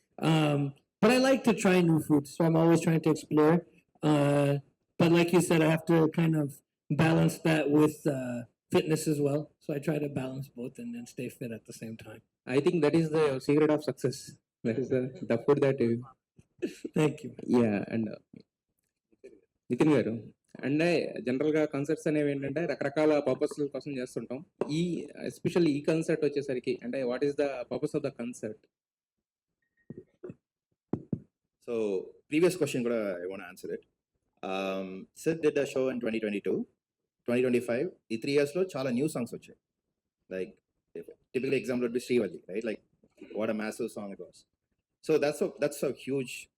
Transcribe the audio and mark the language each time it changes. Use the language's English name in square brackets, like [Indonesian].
[English] But I like to try new foods, so I'm always trying to explore. But like you said, I have to kind of balance that with fitness as well. So I try to balance both and then stay fit at the same time. I think that is the secret of success. That is the food that you. Thank you. [Telugu] Yeah, and Nitin గారు and జనరల్గా concerts అనేవి ఏంటంటే రకరకాల purpose కోసం చేస్తుంటాం. ఈ especially ఈ concert వచ్చేసరికి అంటే [English] What is the purpose of the concert? So previous question kuda I want to answer it. Sid did a show in 2022, 2025. The 3 years [Telugu] lo chala new songs vachayi. [English] Like typical example would be Srivalli, right? Like what a massive song it was. So that's a huge.